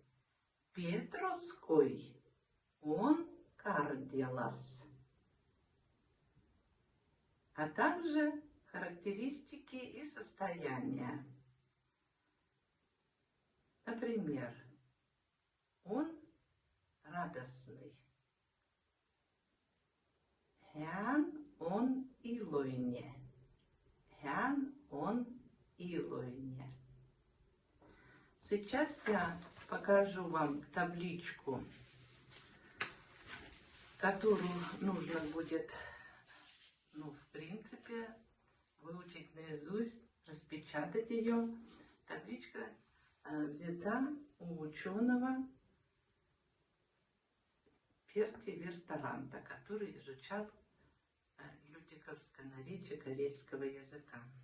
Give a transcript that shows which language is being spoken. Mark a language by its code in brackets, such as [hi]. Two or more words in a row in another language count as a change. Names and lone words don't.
[ru] Петровской он карделас. А также характеристики и состояния. Например, он радостный. [krl] Hän on iloinen. Hän on iloinen. [ru] Сейчас я покажу вам табличку, которую нужно будет, в принципе, выучить наизусть, распечатать ее. Табличка взята у ученого Перти Вертаранта, который изучал людиковское наречие карельского языка.